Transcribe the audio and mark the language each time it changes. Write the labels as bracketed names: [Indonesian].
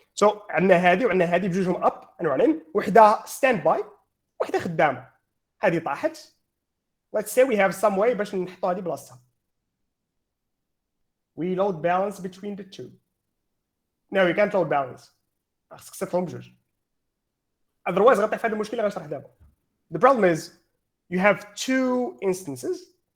[Arabic] So عندنا هادي وعندنا هادي بجوجهم up and running وحده stand by وحده خدامه. هادي طاحت. [English] Let's say we have some way [Arabic] باش نحطوا هادي بلاصتها. [English] We load balance between the two. No, we can't load balance. [Arabic] خصك تصيفطهم بجوج. Otherwise غطيح في هذه المشكله اللي غنشرح دابا. [English] The problem is you have two instances.